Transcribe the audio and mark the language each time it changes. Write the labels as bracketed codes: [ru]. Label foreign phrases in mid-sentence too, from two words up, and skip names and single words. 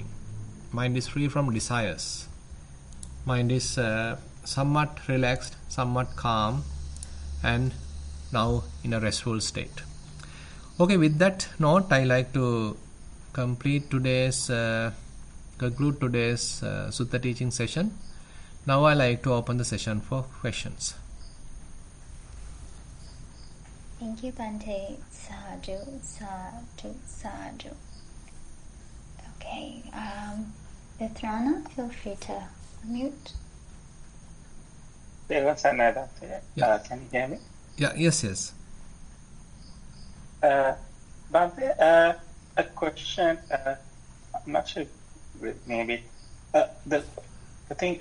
[en] Mind is free from desires. Mind is somewhat relaxed, somewhat calm, and now in a restful state. Okay, with that note, I like to conclude today's Sutta teaching session. Now I like to open the session for questions. Thank you, Bhante. Sadhu, sadhu, sadhu. Okay, Nissarana, feel free to unmute. Yeah. Can you hear me? Yeah, yes. Bhante, a question. I'm not sure. Maybe the thing.